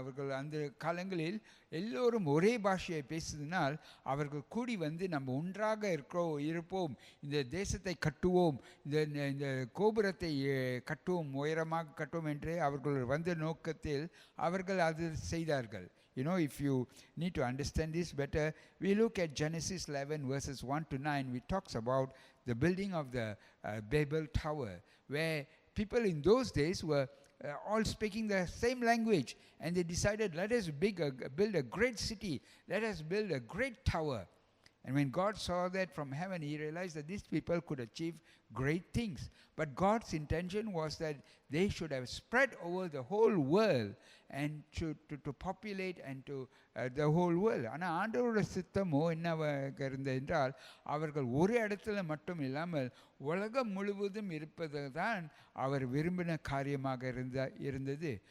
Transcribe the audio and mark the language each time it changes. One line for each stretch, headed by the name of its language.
Tamil: அவர்கள் அந்த காலங்களில் எல்லோரும் ஒரே பாஷையை பேசுவதனால் அவர்கள் கூடி வந்து நம்ம ஒன்றாக இருப்போம், இந்த தேசத்தை கட்டுவோம், இந்த கோபுரத்தை கட்டுவோம், உயரமாக கட்டுவோம் என்று அவர்கள் வந்த நோக்கத்தில் அவர்கள் அது செய்தார்கள்.
English: You know, if you need to understand this better, we look at Genesis 11 verses 1 to 9, which talks about the building of the Babel Tower, where people in those days were all speaking the same language, and they decided, let us build a great city, let us build a great tower. And when God saw that from heaven, he realized that these people could achieve great things. But God's intention was that they should have spread over the whole world and to populate and to the whole world.
Tamil: ஆனால் ஆண்டவரோட சித்தமோ என்னவாக இருந்தது என்றால், அவர்கள் ஒரு இடத்துல மட்டும் இல்லாமல் உலகம் முழுவதும் இருப்பது தான் அவர் விரும்பின காரியமாக இருந்தது.